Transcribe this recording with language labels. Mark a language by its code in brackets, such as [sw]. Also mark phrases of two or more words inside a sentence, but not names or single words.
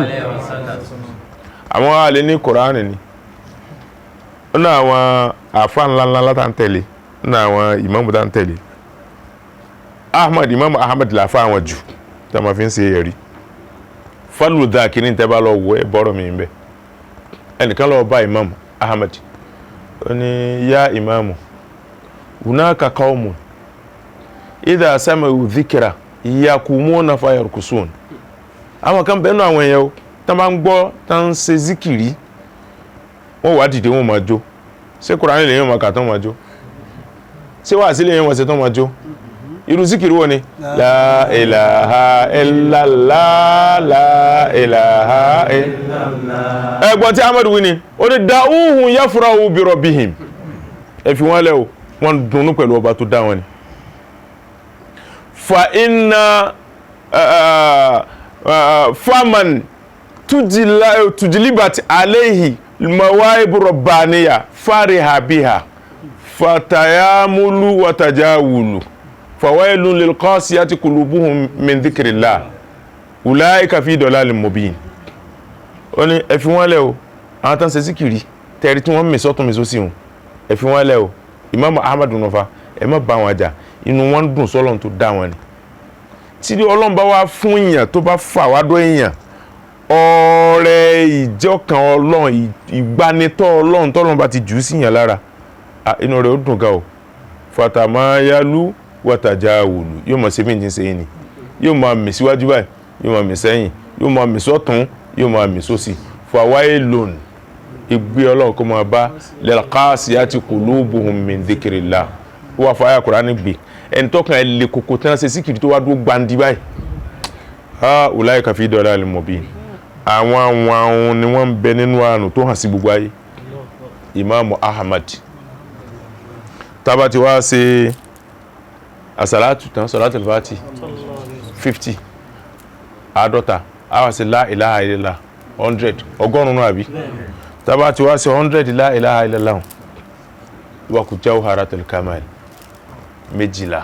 [yo] Àwọn alẹ́ ní Kùránì ni ó ní àwọn àfa ńláńlá látà ń tẹ̀lé ní àwọn ìmáàmù tá ń tẹ̀lé. Imam Ahmad làfa àwọn jù tá a máa fi ń ṣe ẹ̀rí. Fadlu Dhakiri tẹ́ bá lọ wọ ẹ bọ́rọ̀ mi bẹ́ẹ̀. Ẹnìkan lọ bá Imam Ahmad ó ní yá ìmáàmù [ar] هناك قوم إذا سمعوا ذكرا يقومون فيرقصون. [yo] Àwọn kan bẹ́ẹ̀ nù àwọn èèyàn o tá máa ń gbọ́ tá ń ṣe zikiri wọ́n wá dìde wọ́n máa jó. Ṣé Kùránì lè yẹn máa kà tán máa jó? Ṣé wàásí lè yẹn máa ṣe tán máa jó? Irú zikiri wo ni? [ar] لا إله إلا الله، لا إله إلا الله. [yo] Ẹ̀gbọ́n tí Ahmad wí ni ó ní [ar] دعوهم يفرحوا بربهم. [yo] Ẹ fi wọ́n lẹ̀ o wọ́n dunnú pẹ̀lú ọba tó dá wọn ni. [ar] فإن من تجلت عليه مواهب ربانية فرح بها فتمايل وتجاول فويل للقاسية قلوبهم من ذكر الله أولئك في ضلال مبين. [yo] Ó ní ẹ fi wọ́n lẹ̀ o àwọn tán ṣe zikiri tẹ̀rí tí wọ́n mì sọ́tún mi sósì hùn ẹ fi wọ́n lẹ̀ o. Imam Ahmad nufa ẹ má bá wọn jà inú wọn dùn sọ́lọ́run tó dá wọn ni. Tí Ọlọ́run bá wá fún èèyàn tó bá fà wá dọ́ èèyàn ọrẹ ìjọkan Ọlọ́run ìgbanitọ́ Ọlọ́run tọ́lọ́run bá ti jù ú síyàn lára inú rẹ̀ ó dùn ga o. [ar] فتمايلوا وتجاولوا [yo] yóò mọ̀ sí bí n ti ṣe yìí ni yóò máa mì síwájú báyìí yóò máa mì sẹ́yìn yóò máa mì sọ́tún yóò máa mì sósì. Fawailun ìgbé Ọlọ́run kó máa bá [ar] للقاسية قلوبهم من ذكر الله. [yo] Ó wà fáyà Kùránì gbé ẹni tọ́kàn ẹ lè kókó tí wọ́n ṣe síkìrì tó wá dúró gbandi báyìí. [ar] أولئك في ضلال مبين. [yo] Àwọn ni wọ́n ń bẹ nínú àánú tó hàn sí gbogbo ayé. Imam Ahmad tábà ti wá ṣe àsàlátù tán [ar] صلاة الفاتح [yo] 50 àádọ́ta àwa ṣe [ar] لا إله إلا الله [yo] 100 ọgọ́rùn-ún àbí tábà ti wá ṣe 100 [ar] لا إله إلا الله [yo] wà kú [ar] جوهرة الكمال [yo] méjìlá.